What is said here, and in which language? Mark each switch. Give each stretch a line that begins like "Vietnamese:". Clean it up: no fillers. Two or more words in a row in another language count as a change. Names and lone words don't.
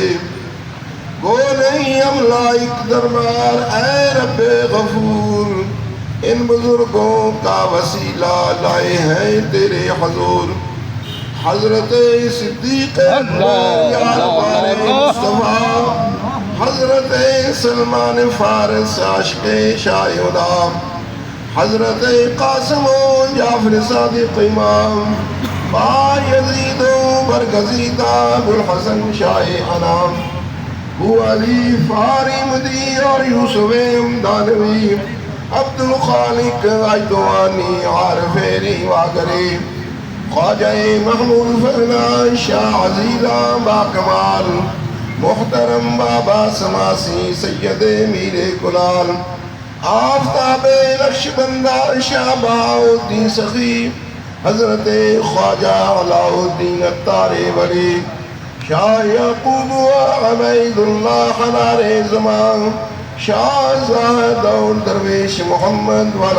Urdu: گو نہیں ہم لائق دربار اے رب غفور، ان بزرگوں کا وسیلہ لائے ہیں تیرے حضور. حضرت صدیق اکبر مصطفیٰ، حضرت سلمان فارس عاشق شاہ خدا، حضرت قاسم و جعفر صادق امام، با یزید و برگزیدہ ابوالحسن شاہ انام، ابو علی فاری مدی اور یوسف امدانوی، عبد الخالق عجدوانی عارف ریواگری، خواجہ محمود فرنا شاہ عزیزہ با کمال، محترم بابا سماسی سید میر کلال، آفتاب نقش بندہ شاہ بہاؤالدین سخی، حضرت خواجہ علاء الدین اتار ولی، شاہ یعقوب و عبید اللہ حنار زمان، شاہ زاہد اور درویش محمد والا